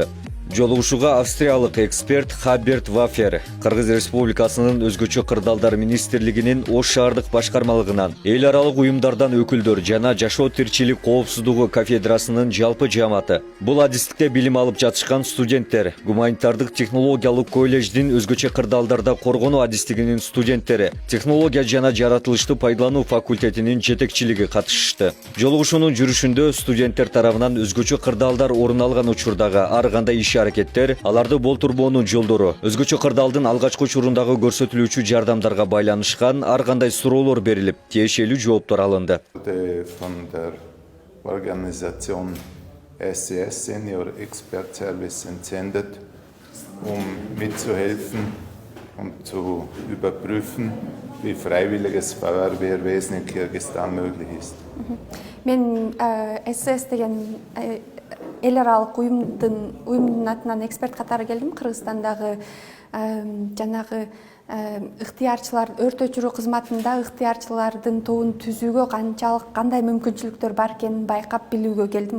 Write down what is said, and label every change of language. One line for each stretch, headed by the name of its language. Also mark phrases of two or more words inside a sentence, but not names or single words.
Kyrgyz: Жолугушууга австриялык эксперт Хаберт Вафер, Кыргыз Республикасынын өзгөчө кырдаалдар министрлигинин Ош шаардык башкармалыгынан, эл аралык уюмдардан өкүлдөр жана Жашоо тиричилик коопсуздугу кафедрасынын жалпы жааматы, бул адистикте билим алып жатышкан студенттер, Гуманитардык технологиялык коллеждин өзгөчө кырдаалдарда коргонуу адистигинин студенттери, технология жана жаратылышты пайдалануу факультетинин жетекчилиги катышышты. Жолугушуунун жүрүшүндө студенттер тарабынан өзгөчө кырдаалдар орун алган учурдагы ар кандай иш-аракеттер, аларды болтурбоонун жолдору, өзгөчө кырдаалдын алгачкы учурундагы көрсөтүлүүчү жардамдарга байланышкан ар кандай суроолор берилип, тиешелүү жооптор алынды.
German: Von der Organisation SCS Senior Expert Service entsendet, mitzuhelfen und zu überprüfen, wie freiwilliges Feuerwehrwesen in Kirgisistan möglich ist.
Kyrgyz: Мен СС деген эл аралык уюмдун атынан эксперт катары келдим. Кыргызстандагы жанагы ыктыярчылар, өрт өчүрүү кызматында ыктыярчылардын тобун түзүүгө кандай мүмкүнчүлүктөр бар экенин байкап билүүгө келдим.